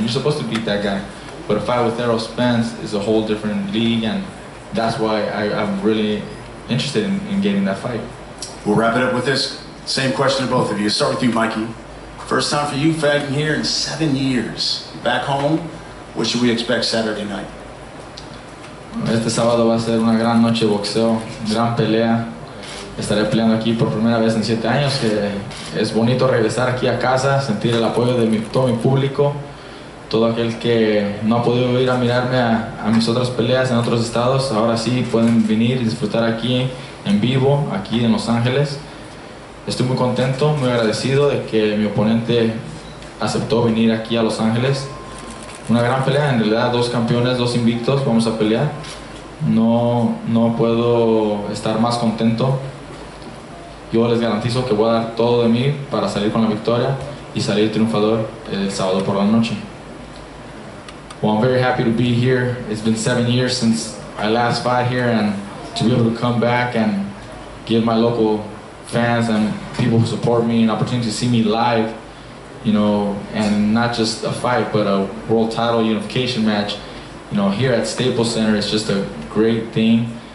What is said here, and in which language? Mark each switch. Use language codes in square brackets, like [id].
[en] You're supposed to beat that guy. But a fight with Errol Spence is a whole different league, and that's why I'm really interested in getting that fight. We'll wrap it up with this same question to both of you. Start with you, Mikey. First time for you fighting here in 7 years. Back home, what should we expect Saturday night? [es] Este sábado va a ser una gran noche de boxeo, gran pelea. Estaré peleando aquí por primera vez en 7 años. Es bonito regresar aquí a casa, sentir el apoyo de todo mi público, todo aquel que no ha podido ir a mirarme a mis otras peleas en otros estados. Ahora sí pueden venir y disfrutar aquí en vivo, aquí en Los Ángeles. Estoy muy contento, muy agradecido de que mi oponente aceptó venir aquí a Los Ángeles. Una gran pelea, en realidad 2 campeones, 2 invictos, vamos a pelear. No puedo estar más contento. Yo les garantizo que voy a dar todo de mí para salir con la victoria y salir triunfador el sábado por la noche. [en] Well, I'm very happy to be here. It's been 7 years since I last fought here, and to be able to come back and give my local fans and people who support me an opportunity to see me live, you know, and not just a fight, but a world title unification match, you know, here at Staples Center is just a great thing.